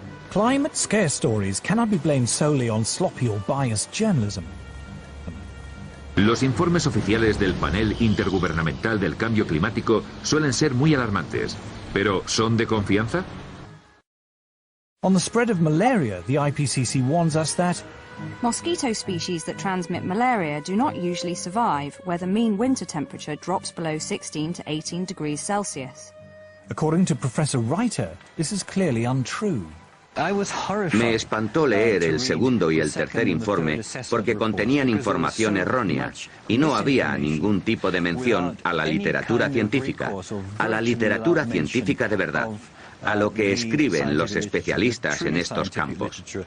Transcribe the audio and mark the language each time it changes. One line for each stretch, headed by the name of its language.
English: Climate scare stories cannot be blamed solely on sloppy or biased journalism.
Spanish: Los informes oficiales del Panel Intergubernamental del Cambio Climático suelen ser muy alarmantes, pero ¿son de confianza?
English: On the spread of malaria, the IPCC warns us that mosquito species that transmit malaria do not usually survive where the mean winter temperature drops below 16 to 18 degrees Celsius. According to Professor Reiter, this is clearly untrue.
Spanish: Me espantó leer el segundo y el tercer informe porque contenían información errónea y no había ningún tipo de mención a la literatura científica, de verdad, a lo que escriben los especialistas en estos campos.